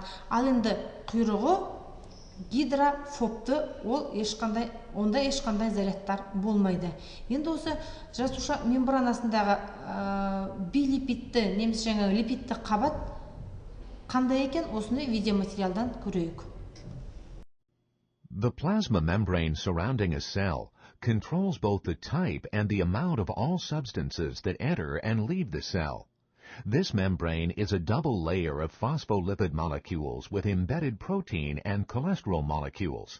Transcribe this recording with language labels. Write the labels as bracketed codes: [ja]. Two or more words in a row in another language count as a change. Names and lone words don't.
[kk] Ал енді құйрығы гидрофобты, онда ешқандай зарядтар болмайды. Енді осы жасуша мембранасындағы билипидті, немесе жаңа липидті қабат қандай екен, осыны видеоматериалдан көрейік. [en] The plasma membrane surrounding a cell controls both the type and the amount of all substances that enter and leave the cell. This membrane is a double layer of phospholipid molecules with embedded protein and cholesterol molecules.